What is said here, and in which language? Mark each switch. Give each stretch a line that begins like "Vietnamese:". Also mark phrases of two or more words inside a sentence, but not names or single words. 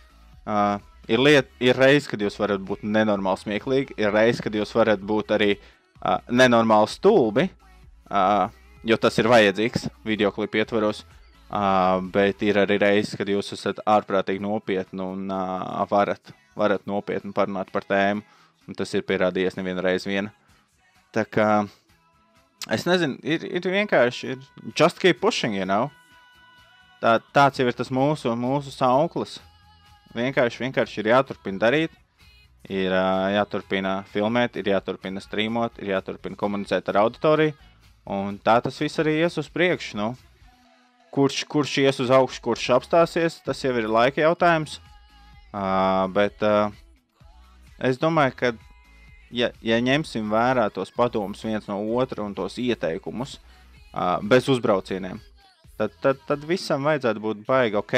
Latvian: Ir reiz, kad jūs varat būt nenormāli smieklīgi, ir reiz, kad jūs varat būt arī nenormāli stulbi, jo tas ir vajadzīgs videoklipu ietvaros, bet ir arī reiz, kad jūs esat ārprātīgi nopietni un varat nopietni parunāt par tēmu, un tas ir pierādījies nevienu reizi vien. Tā kā, es nezinu, ir vienkārši,
English: just keep pushing, you know.
Latvian: Tāds jau ir tas mūsu sauklis. Vienkārši ir jāturpina darīt, ir jāturpina filmēt, ir jāturpina streamot, ir jāturpina komunicēt ar auditoriju, un tā tas viss arī ies uz priekšu, nu. Kurš ies uz augšu, kurš apstāsies, tas jau ir laika jautājums, bet es domāju, ka ja ņemsim vērā tos padomus viens no otra un tos ieteikumus bez uzbraucieniem, tad visam vajadzētu būt baigi ok.